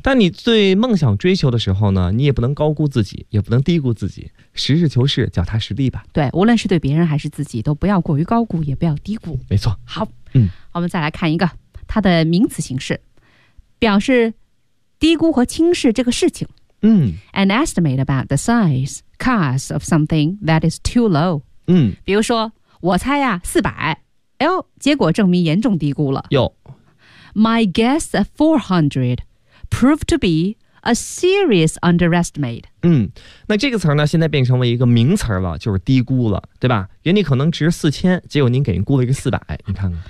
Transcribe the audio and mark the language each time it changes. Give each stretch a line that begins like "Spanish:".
Chinese: 但你对梦想追求的时候呢，你也不能高估自己，也不能低估自己，实事求是，脚踏实地吧。对，无论是对别人还是自己，都不要过于高估，也不要低估。没错。好，好，我们再来看一个它的名词形式，表示低估和轻视这个事情。
English: An estimate about the size, cost of something that is too low。
Chinese: 比如说，我猜呀，400，哎呦，结果证明严重低估了。有
English: My guess at 400 proved to be a serious underestimate。
Chinese: 嗯，那这个词呢现在变成了一个名词了，就是低估了，对吧？原理可能值4000，结果您给人估了一个400，你看看